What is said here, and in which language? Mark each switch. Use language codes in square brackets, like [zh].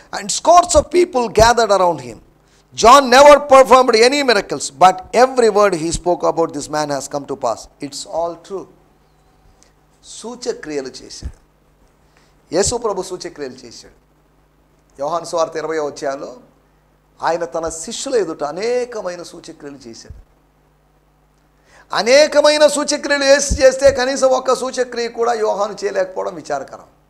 [en] And scores of people gathered around him. John never performed any miracles, but every word he spoke about this man has come to pass. It's all true. [te] సూచక్రియలు చేశాడు యేసు ప్రభు, సూచక్రియలు చేశాడు. యోహాను సువార్త 20వ అధ్యాయంలో ఆయన తన శిష్యుల ఎదుట అనేకమైన సూచక్రియలు చేశాడు. అనేకమైన సూచక్రియలు చేస్తే కనీసం ఒక్క సూచక్రియ కూడా యోహాను చేయలేకపోవడం విచారకరం.